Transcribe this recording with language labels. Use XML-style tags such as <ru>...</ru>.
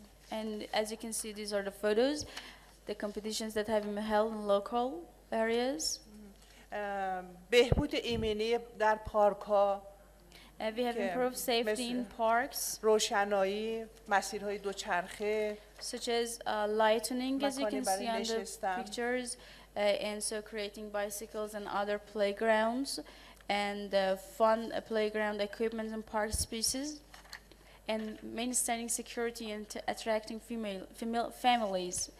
<en>And as you can see, these are the photos, the competitions that have been held in local areas.</en> <fa>بهبود ایمنی در پارک ها.</fa> <en>We have improved safety in parks.</en> <fa>روشنایی، مسیرهای دوچرخه.</fa> <en>Such as lightening, as you can see on the pictures, and so creating bicycles and other playgrounds, and fun playground equipment and park spaces, and maintaining security and attracting female families.</en>